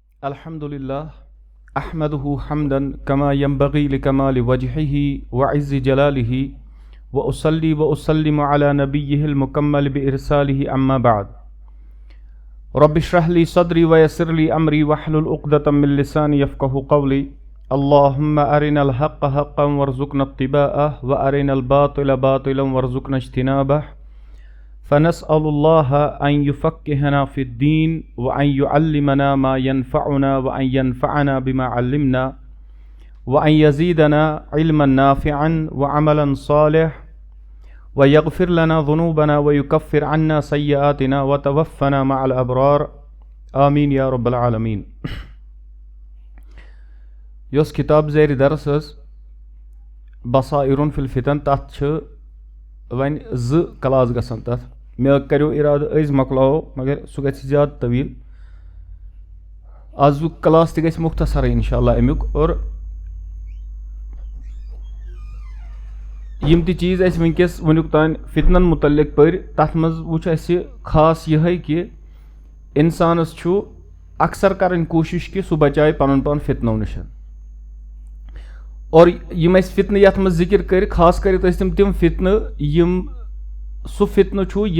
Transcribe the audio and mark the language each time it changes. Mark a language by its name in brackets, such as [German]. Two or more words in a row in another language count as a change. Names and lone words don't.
[Arabic] الحمد لله أحمده حمدا كما ينبغي لكمال وجهه وعز جلاله وأصلي وأسلم على نبيه المكمل بإرساله أما بعد رب اشرح لي صدري ويسر لي أمري واحلل عقدة من لساني يفقهوا قولي اللهم أرنا الحق حقا وارزقنا اتباعه وأرنا الباطل باطلا وارزقنا اجتنابه فنسأل الله أن يفقهنا في الدين وأن يعلمنا ما ينفعنا وأن ينفعنا بما علمنا وأن يزيدنا علما نافعا وعملا صالح ويغفر لنا ذنوبنا ويكفر عنا سيئاتنا وتوفنا مع الأبرار آمين يا رب العالمين. [Kashmiri] यस किताब ज़ेर दर्स बसाइरुन फिल फितन तथ वन ज़ क्लास गसन तथ मे करो इराद अज मकलाओ मगर सह गि ज़्यादा तवील आज क्लास तक मुख्तसर इंशाअल्लाह अमुक और यम चीज़ वनकस वनुक तान फितनन मुतल्लिक पर तथ मज वुच खास यह कि इंसानस अक्सर करन कोशिश कि सह बचाए पन पान फितनों नश और यम फितन यथ मज जिक्र कर खास कर तम फितन यम सह फितन यम